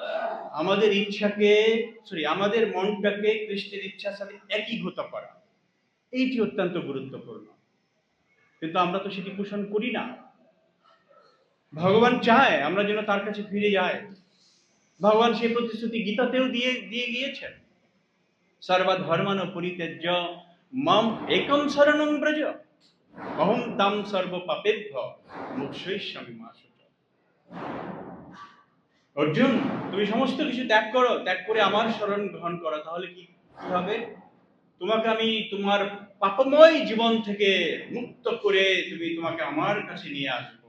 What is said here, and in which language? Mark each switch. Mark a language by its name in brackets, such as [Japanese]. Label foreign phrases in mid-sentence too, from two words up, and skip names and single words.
[Bangla] আমাদের মনটাকে কৃষ্ণের ইচ্ছার সাথে একীভূত করা, এইটি অত্যন্ত গুরুত্বপূর্ণ। কিন্তু আমরা তো সেটি পোষণ করি না। ভগবান চায় আমরা যেন তার কাছে ফিরে যাই। ভগবান সেই প্রতিশ্রুতি গীতাতেও দিয়ে গিয়েছেন, [Sanskrit] সর্বধর্মান পরিত্যজ্য মাম একম শরণং ব্রজ, অহং তাম সর্ব পাপেভ্য মোক্ষয়িষ্যামি মা শুচঃ। [Bangla] অর্জুন, তুমি সমস্ত কিছু ত্যাগ করো, ত্যাগ করে আমার শরণ গ্রহণ করো, তাহলে কি হবে? তোমাকে আমি তোমার পাপময় জীবন থেকে মুক্ত করে তোমাকে আমার কাছে নিয়ে আসবো।